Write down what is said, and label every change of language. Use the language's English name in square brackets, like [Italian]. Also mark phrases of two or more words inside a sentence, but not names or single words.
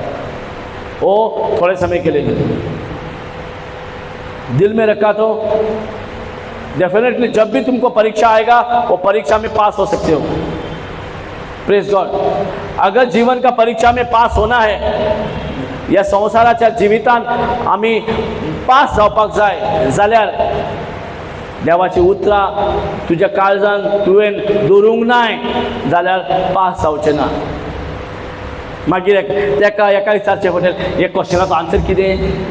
[Hindi] वो थोड़े समय के लिए दिल में रखा तो डेफिनेटली जब भी तुमको परीक्षा आएगा वो परीक्षा में पास हो सकते हो। [English] Praise God. [Hindi] अगर जीवन का परीक्षा में पास होना है [Konkani] या संसाराच्या जिवितान आम्ही पास जावपाक जाय जाल्यार देवाची उतरां तुज्या काळजान तुवें दवरूंक नाय जाल्यार पास जावचें ना। मागीर तेका एका विचारचें पडटलें, हे क्वेश्चनाचो आन्सर कितें?